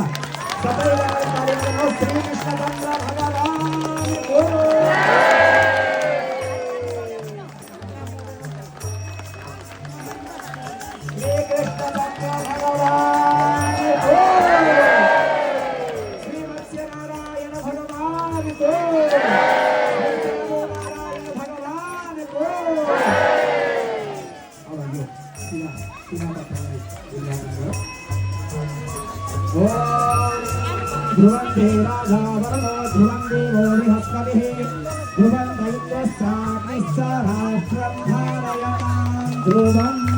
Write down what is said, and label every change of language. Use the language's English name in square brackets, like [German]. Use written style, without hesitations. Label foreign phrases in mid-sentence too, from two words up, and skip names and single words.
[Nepali] सबैजनाले ताली बजाउनु। श्री कृष्णचंद्र भगवानको श्री कृष्णचंद्र भगवानको श्री मत्स्यनारायण भगवानको [Sanskrit] ध्रुवन्ते राजा वरुणो ध्रुवं देवो बृहस्पतिः ध्रुवं दैत्यश्चाग्निश्च राष्ट्रं धारयतां ध्रुवम्।